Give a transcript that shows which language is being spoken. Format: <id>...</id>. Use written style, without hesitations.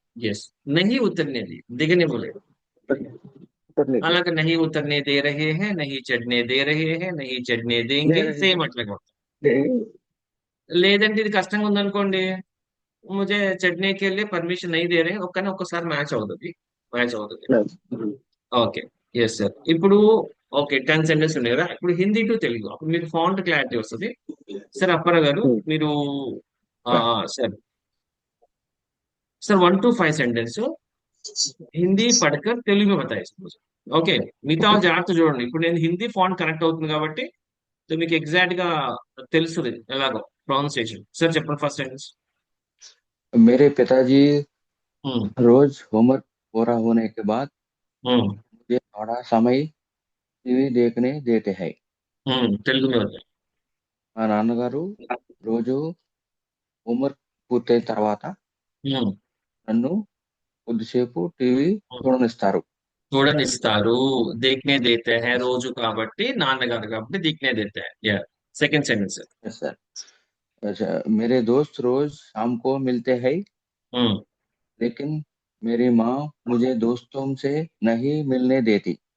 <hi>Yes नहीं उतरने दिया</hi> <te>దిగనివ్వలేదు</te> <hi>उतरने दिया</hi> <te>అలాగే</te> <hi>नहीं उतरने दे रहे हैं नहीं चढ़ने दे रहे हैं नहीं चढ़ने देंगे</hi> <te>సేమ్ అట్లాగే ఉంటుంది లేదంటే ఇది కష్టంగా ఉందనుకోండి ముజే చట్నీకి వెళ్ళి పర్మిషన్</te> <hi>नहीं दे रहे</hi> <te>ఒక్కసారి మ్యాచ్ అవుతుంది ఓకే ఎస్ సార్ ఇప్పుడు ఓకే 10 సెంటెన్స్ ఉన్నాయి కదా. ఇప్పుడు హిందీ టు తెలుగు అప్పుడు మీకు ఫాంట్ క్లారిటీ వస్తుంది. సార్ అప్పారావు గారు మీరు sir sir 1 to 5 sentence Hindi</te> <hi>పడకర్ Telugu బతాయి</hi> <te>okay. మిగతా వాళ్ళు జాగ్రత్త చూడండి. ఇప్పుడు నేను హిందీ ఫాంట్ కరెక్ట్ అవుతుంది కాబట్టి సో మీకు ఎగ్జాక్ట్ గా తెలుస్తుంది ఎలాగో ప్రొనౌన్సియేషన్. సార్ చెప్పండి ఫస్ట్ సెంటెన్స్.</te> <hi>मेरे पिताजी रोज होमवर्क पूरा होने के बाद मुझे थोड़ा समय टीवी देखने देते हैं.</hi> <te>తెలుగు మీద వద్దు. మా నాన్నగారు రోజు హోంవర్క్ పూర్తయిన తర్వాత నన్ను కొద్దిసేపు టీవీ చూడనిస్తారు. చూడనిస్తారు.</te> <hi>देखने देते हैं</hi> <te>రోజు కాబట్టి నాన్నగారు కాబట్టి</te> <hi>देखने देते हैं.</hi> <te>Yeah second sentence.</te> <en>Yes, sir.</en> <hi>अच्छा, मेरे दोस्त रोज शाम को मिलते हैं लेकिन मेरी माँ मुझे दोस्तों से नहीं मिलने देती.</hi>